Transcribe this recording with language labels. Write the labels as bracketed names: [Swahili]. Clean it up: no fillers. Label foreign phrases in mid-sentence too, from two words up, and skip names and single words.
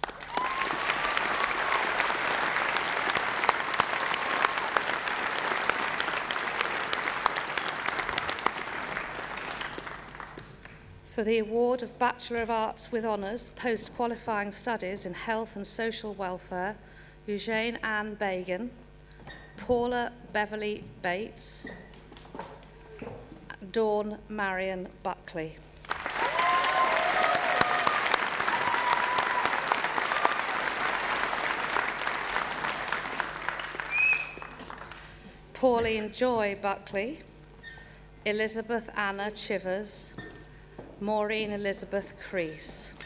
[English] For the award of Bachelor of Arts with Honours, Post-Qualifying Studies in Health and Social Welfare, Eugene Ann Bagan, Paula Beverly Bates, Dawn Marion Buckley. Pauline Joy Buckley, Elizabeth Anna Chivers, Maureen Elizabeth Crease.